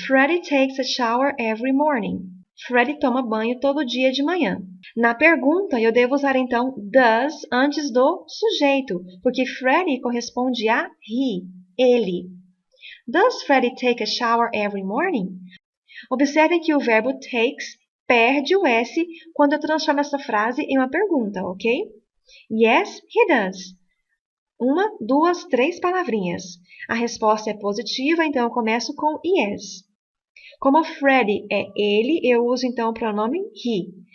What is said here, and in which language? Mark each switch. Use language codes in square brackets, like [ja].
[en] Freddie takes a shower every morning. [pt] Freddie toma banho todo dia de manhã. Na pergunta, eu devo usar então does antes do sujeito, porque Freddie corresponde a he, ele. [en] Does Freddie take a shower every morning? [pt] Observem que o verbo takes perde o S quando eu transformo essa frase em uma pergunta, ok? [en] Yes, he does. 1, 2, 3 palavrinhas. [pt] A resposta é positiva, então eu começo com yes. Como Freddie é ele, eu uso então o pronome he.